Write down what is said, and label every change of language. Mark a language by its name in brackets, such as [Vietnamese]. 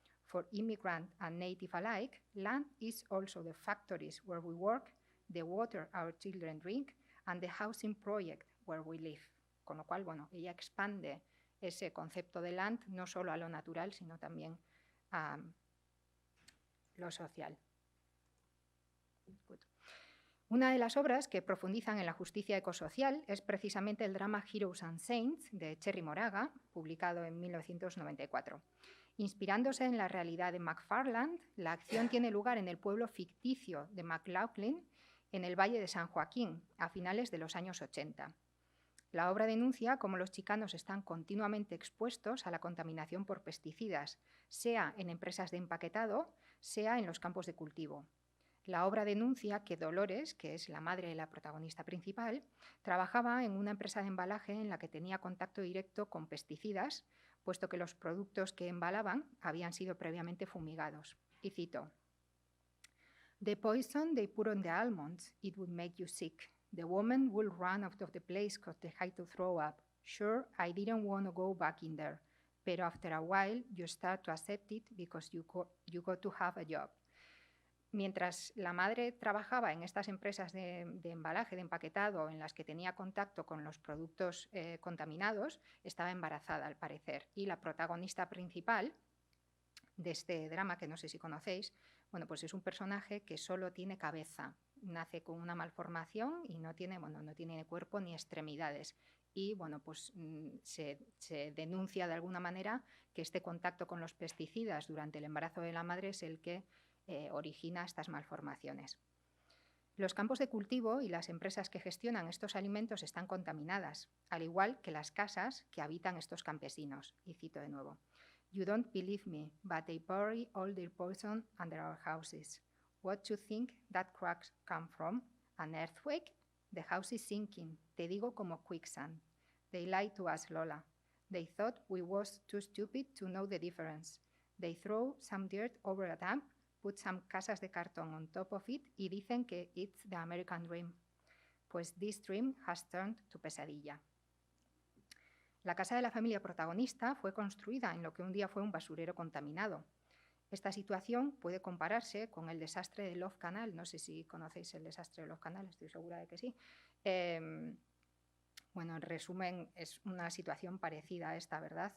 [English] For immigrant and native alike, land is also the factories where we work, the water our children drink, and the housing project where we live". [Spanish] Con lo cual, bueno, ella expande ese concepto de land no solo a lo natural, sino también a lo social. Una de las obras que profundizan en la justicia ecosocial es precisamente el drama Heroes and Saints de Cherry Moraga, publicado en 1994. Inspirándose en la realidad de McFarland, la acción tiene lugar en el pueblo ficticio de McLaughlin, en el Valle de San Joaquín, a finales de los años 80. La obra denuncia cómo los chicanos están continuamente expuestos a la contaminación por pesticidas, sea en empresas de empaquetado, sea en los campos de cultivo. La obra denuncia que Dolores, que es la madre de la protagonista principal, trabajaba en una empresa de embalaje en la que tenía contacto directo con pesticidas, puesto que los productos que embalaban habían sido previamente fumigados. Y cito: [English] "The poison they put on the almonds, it would make you sick. The woman will run out of the place because they had to throw up. Sure, I didn't want to go back in there, but after a while you start to accept it because you got to have a job". [Spanish] Mientras la madre trabajaba en estas empresas de embalaje, de empaquetado, en las que tenía contacto con los productos contaminados, estaba embarazada, al parecer. Y la protagonista principal de este drama, que no sé si conocéis, bueno, pues es un personaje que solo tiene cabeza, nace con una malformación y no tiene ni cuerpo ni extremidades. Y bueno, pues se denuncia de alguna manera que este contacto con los pesticidas durante el embarazo de la madre es el que origina estas malformaciones. Los campos de cultivo y las empresas que gestionan estos alimentos están contaminadas, al igual que las casas que habitan estos campesinos. Y cito de nuevo: [English] "You don't believe me, but they bury all their poison under our houses. What do you think that cracks come from? An earthquake? The house is sinking. [Spanish] Te digo como [English] quicksand. They lied to us, Lola. They thought we was too stupid to know the difference. They throw some dirt over a dam, put some [Spanish] casas de cartón [English] on top of it [Spanish] y dicen que [English] it's the American dream. [Spanish] Pues [English] this dream has turned to [Spanish] pesadilla". La casa de la familia protagonista fue construida en lo que un día fue un basurero contaminado. Esta situación puede compararse con el desastre de Love Canal. No sé si conocéis el desastre de Love Canal, estoy segura de que sí. Bueno, en resumen, es una situación parecida a esta, ¿verdad?